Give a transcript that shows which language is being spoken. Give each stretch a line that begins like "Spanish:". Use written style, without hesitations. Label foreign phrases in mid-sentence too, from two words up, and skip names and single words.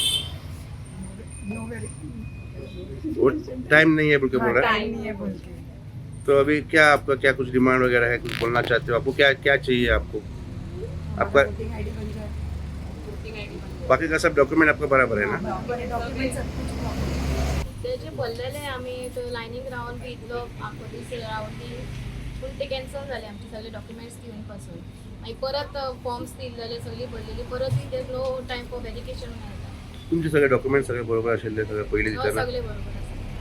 English: No verification.
Hindi: वो टाइम नहीं है बोल के बोल रहा है। टाइम नहीं है बोल के। तो अभी क्या आपका क्या कुछ डिमांड वगैरह है, कुछ बोलना चाहते हो? आपको क्या क्या चाहिए आपको? आपका
English: voting ID
Hindi: बन जाए। बाकी का सब डॉक्यूमेंट आपका बराबर है ना? डॉक्युमेंट सब कुछ proper।
Konkani: ते जे बोललेले आम्ही तो लायनीक रावन बी इतलो आखो दीस रावन बी पूण ते कॅन्सल जाले आमचे सगळे डॉक्युमेंट्स दिवन पासून मागीर परत फॉर्म्स दिल्लेले सगळी भरलेली परत तेज
English: no time for verification
Konkani: मेळटा तुमचे सगळे डॉक्युमेंट सगळे बरोबर आशिल्ले सगळे पयलीं दिताना? सगळे बरोबर आसा